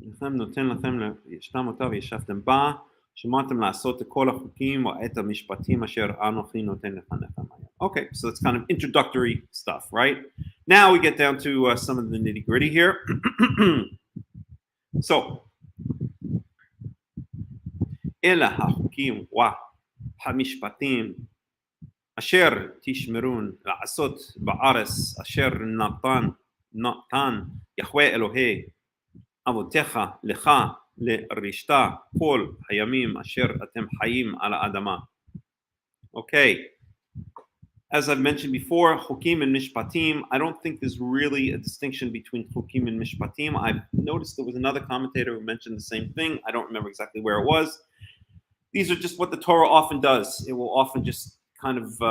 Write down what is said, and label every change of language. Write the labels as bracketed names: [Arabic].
[Hebrew] נותן לכם ישתם אותה וישבתם בה, שמרתם לעשות את כל החוקים ואת המשפטים אשר אנוכי נותן לפניכם היום. [English] Okay, so that's kind of introductory stuff, right? Now we get down to some of the nitty gritty here. [Hebrew] So, אלה החוקים והמשפטים אשר תשמרון לעשות בארץ אשר נתן יחווה אלוהי אבותיך לך לרשתה כל הימים אשר אתם חיים על האדמה. [English] Okay. As I've mentioned before, Chukim and Mishpatim, I don't think there's really a distinction between Chukim and Mishpatim. I've noticed there was another commentator who mentioned the same thing. I don't remember exactly where it was. These are just what the Torah often does. It will often just kind of